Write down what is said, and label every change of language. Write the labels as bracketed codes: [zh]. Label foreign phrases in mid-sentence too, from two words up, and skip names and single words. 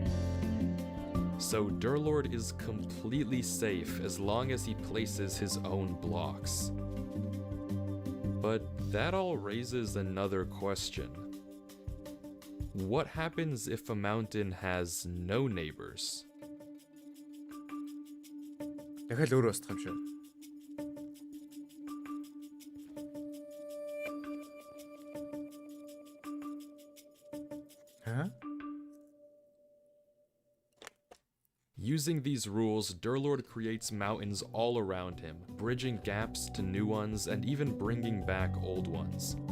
[en] So Derlord is completely safe as long as he places his own blocks. But that all raises another question. What happens if a mountain has no neighbors? [mn] дахиад өөрөө устгах юм шүү. [en] Huh? Using these rules, Derlord creates mountains all around him, bridging gaps to new ones and even bringing back old ones.